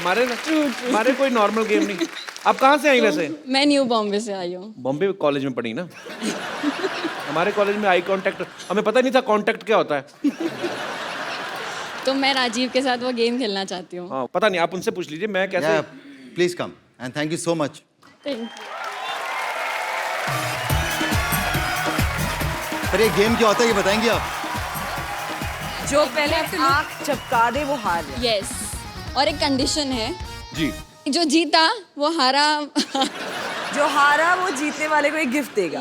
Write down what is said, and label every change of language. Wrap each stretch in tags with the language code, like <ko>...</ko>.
<hi>हमारे कोई normal game नहीं। आप कहाँ से आई वैसे? मैं न्यू बॉम्बे से आई हूँ। बॉम्बे कॉलेज में पढ़ी ना। हमारे कॉलेज में आई कांटेक्ट, हमें पता नहीं था कांटेक्ट क्या होता है। तो मैं राजीव के साथ वो गेम खेलना चाहती हूँ। हाँ, पता नहीं, आप उनसे पूछ लीजिए मैं कैसे।</hi> <en>Yeah, please come and thank you so much. Thank you.</en> <hi>पर ये गेम क्या होता है ये बताएंगे आप? जो पहले आँख चपका दे वो हार जाए। Yes. और एक कंडीशन है, जी। जो जीता वो हारा। जो हारा वो जीतने वाले को एक गिफ्ट देगा।</hi>